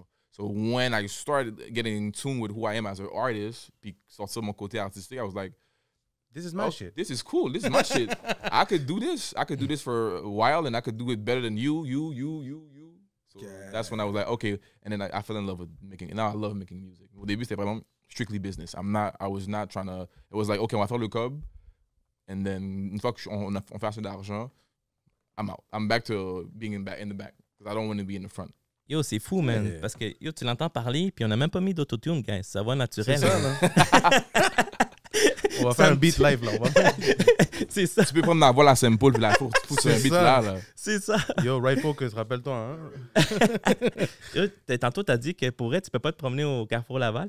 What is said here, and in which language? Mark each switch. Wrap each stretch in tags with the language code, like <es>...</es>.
<en>So when I started getting in tune with who I am as an artist,</en> <fr>puis sortir mon côté artistique,</fr> <en>I was like, this is my shit. This is cool. This is my shit. I could do this. I could do this for a while, and I could do it better than you. So that's when I was like, okay. And then I fell in love with making. And now I love making music.</en> <fr>Au début, c'était vraiment strictly business.</fr> <en>I was not trying to. It was like, okay,</en> <fr>on va faire le cob,</fr> <en>and then</en> <fr>une fois qu'on fait assez d'argent,</fr> <en>I'm out. I'm back to being in the back because I don't want to be in the front.</en> <fr>Yo, c'est fou, man. Yeah. Parce que yo, tu l'entends parler, puis on n'a même pas mis d'autotune, guys. Ça va naturel. C'est ça, là. On va faire un beat live, là. C'est ça. Tu peux prendre ma voix, la sample, puis la foutre sur un beat là. C'est ça. Yo, Right Focus, rappelle-toi. Hein? Yo, tantôt, t'as dit que pour être, tu peux pas te promener au Carrefour Laval.</fr>